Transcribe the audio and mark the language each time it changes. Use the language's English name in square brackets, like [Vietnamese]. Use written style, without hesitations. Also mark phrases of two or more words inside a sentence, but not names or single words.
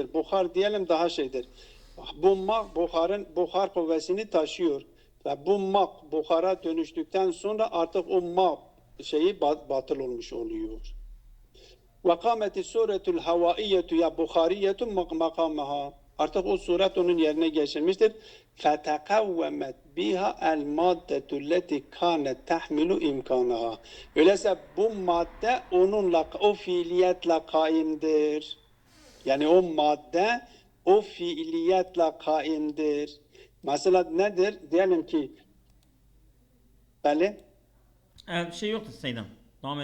[Turkish] Buhar diyelim daha şeydir. Bu ma buhar kuvvesini taşıyor. Ve bu ma buhara dönüştükten sonra artık o ma şeyi batıl olmuş oluyor. [Arabic] وقامت الصورة الهوائية أو البخارية مقامها. [Turkish] Artık o suret onun yerine geçirmiştir. [Arabic] فَتَقَوَّمَتْ بِهَا الْمَادَّةُ الَّتِي كَانَتْ تَحْمِلُ اِمْكَانَهَا. [Turkish] Öyleyse bu madde onunla, o fiiliyetle kaimdir. Yani o madde o fiiliyetle kaimdir. Mesela nedir? Diyelim ki beli, Bir şey yoktu Seydam. Devam